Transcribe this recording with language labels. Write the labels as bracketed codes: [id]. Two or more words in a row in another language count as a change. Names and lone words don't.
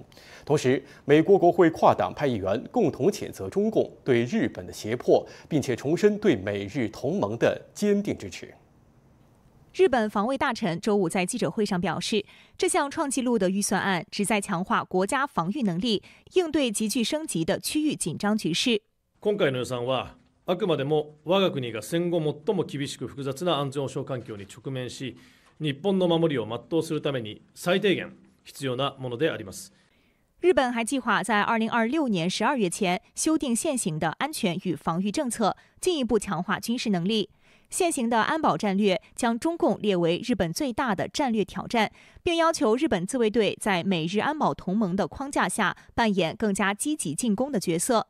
[zh] 同时，美国国会跨党派议员共同谴责中共对日本的胁迫，并且重申对美日同盟的坚定支持。日本防卫大臣周五在记者会上表示，这项创纪录的预算案旨在强化国家防御能力，应对急剧升级的区域紧张局势。 [ja] 今回の予算はあくまでも我が国が戦後最も厳しく複雑な安全保障環境に直面し、日本の守りを全うするために最低限必要なものであります。 [zh] 日本还计划在2026年12月前修订现行的安全与防御政策，进一步强化军事能力。现行的安保战略将中共列为日本最大的战略挑战，并要求日本自卫队在美日安保同盟的框架下扮演更加积极进攻的角色。